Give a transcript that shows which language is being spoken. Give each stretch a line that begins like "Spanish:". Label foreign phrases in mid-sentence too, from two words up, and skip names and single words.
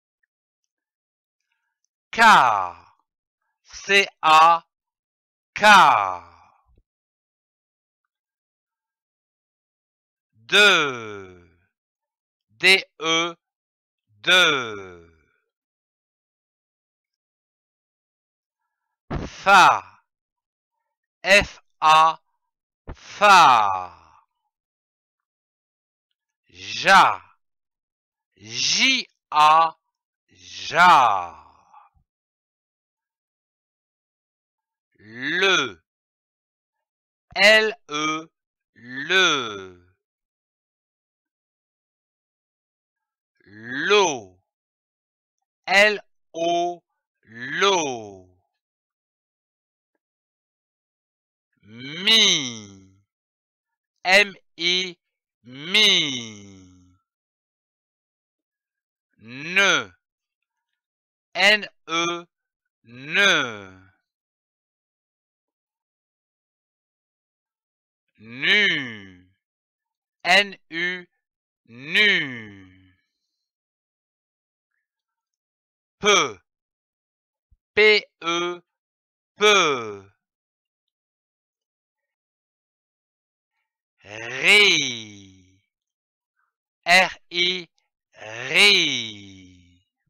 French: Car, car. De, de. Fa, fa. Ja, ja. Le, le. L'eau, l'eau. Mi, mi. Ne, ne. Nu, nu. Peu, peu. Ri, ri.